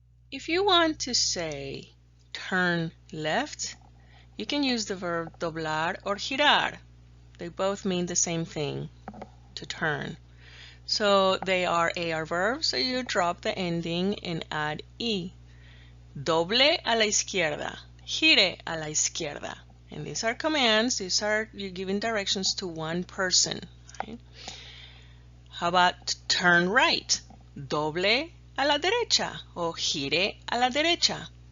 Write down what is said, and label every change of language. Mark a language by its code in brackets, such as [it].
[en] If you want to say turn left, you can use the verb doblar or girar. They both mean the same thing, to turn. So they are AR verbs, so you drop the ending and add E. [es] Doble a la izquierda, gire a la izquierda. [en] And these are commands, you're giving directions to one person. Right? How about turn right? [es] Doble a la derecha o gire a la derecha.